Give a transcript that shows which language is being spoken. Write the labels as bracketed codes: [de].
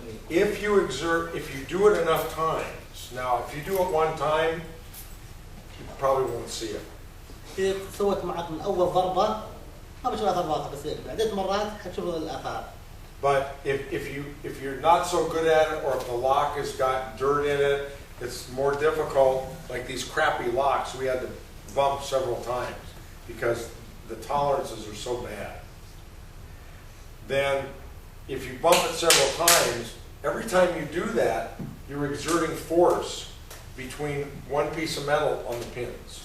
[en] If you do it enough times, now if you do it one time, you probably won't see it. [ar] إذا سويت معك من أول ضربة ما بتشوف آثار واضحة بس عدة مرات حتشوف الآثار. [en] But if you're not so good at it, or if the lock has got dirt in it, it's more difficult. Like these crappy locks, we had to bump several times because the tolerances are so bad. Then, if you bump it several times, every time you do that, you're exerting force between one piece of metal on the pins.